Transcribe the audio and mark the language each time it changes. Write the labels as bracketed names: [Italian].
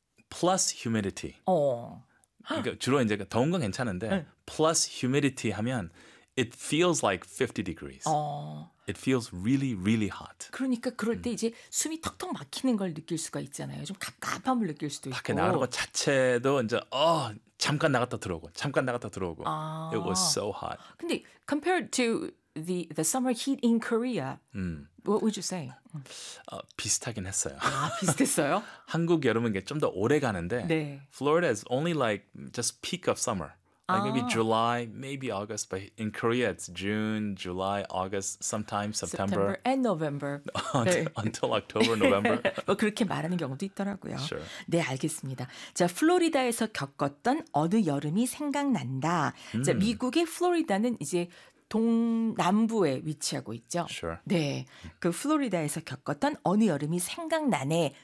[English] Plus humidity. [Korean] 그러니까 주로 이제 더운 건 괜찮은데 [English] plus humidity [Korean] 하면 [English] It feels like 50 degrees. It feels really, really hot. [Korean] 그러니까 그럴 때 이제 숨이 턱턱 막히는 걸 느낄 수가 있잖아요. 좀 갑갑함을 느낄 수도 밖에 밖에 나가는 것 자체도 이제 잠깐 나갔다 들어오고 잠깐 나갔다 들어오고. [English] It was so hot. 근데 compared to the summer heat in Korea, what would you say? [Korean] 비슷하긴 했어요. 아, 비슷했어요? 한국 여름은 좀 더 오래 가는데 네. [English] Florida is only like just peak of summer. Like maybe July, maybe August, but in Korea it's June, July, August, sometimes September. September and November. Until October, November. [Korean] 뭐 그렇게 말하는 경우도 있더라고요. [English] Sure. [Korean] 네, 알겠습니다. 자, 플로리다에서 겪었던 어느 여름이 생각난다. 자, 미국의 플로리다는 이제 동남부에 위치하고 있죠. [English] Sure. [Korean] 네, 그 플로리다에서 겪었던 어느 여름이 생각나네.